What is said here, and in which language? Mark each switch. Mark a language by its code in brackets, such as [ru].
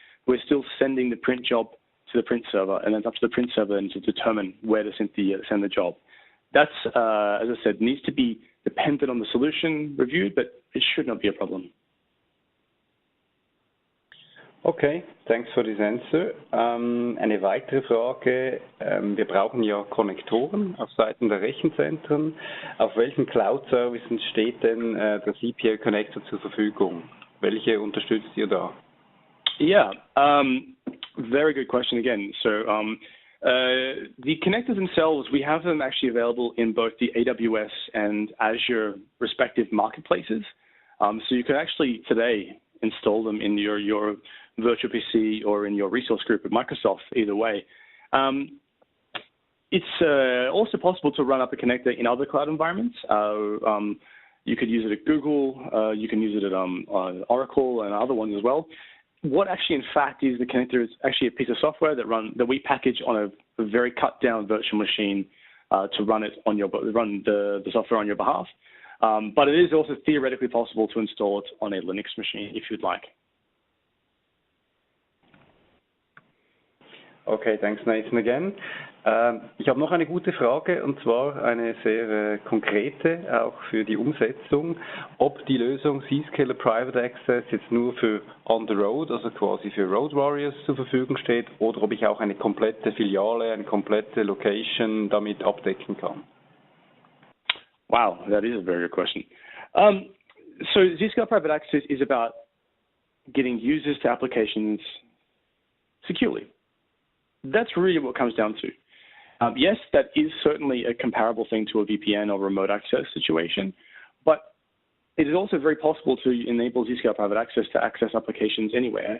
[en] We're still sending the print job to the print server, and then it's up to the print server then to determine where to send the job. That's, as I said, needs to be dependent on the solution reviewed, but it should not be a problem. Okay, thanks for this answer. [de] Eine weitere Frage. Wir brauchen ja Konnektoren auf Seiten der Rechenzentren. Auf welchen Cloud-Services steht denn der CPA Connector zur Verfügung? Welche unterstützt ihr da? [en] Yeah, very good question again. So the connectors themselves, we have them actually available in both the AWS and Azure respective marketplaces. So you can actually today install them in your virtual PC or in your resource group at Microsoft, either way. It's also possible to run up a connector in other cloud environments. You could use it at Google, you can use it at Oracle and other ones as well. What actually, in fact, is the connector is actually a piece of software that we package on a very cut down virtual machine to run the software on your behalf. But it is also theoretically possible to install it on a Linux machine if you'd like. Okay, thanks Nathan again. Ich habe noch eine gute Frage, und zwar eine sehr konkrete, auch für die Umsetzung, ob die Lösung Zscaler Private Access jetzt nur für on the road, also quasi für Road Warriors zur Verfügung steht, oder ob ich auch eine komplette Filiale, eine komplette Location damit abdecken kann. Wow, that is a very good question. So Zscaler Private Access is about getting users to applications securely. That's really what it comes down to. Yes, that is certainly a comparable thing to a VPN or remote access situation, but it is also very possible to enable Zscaler Private Access to access applications anywhere.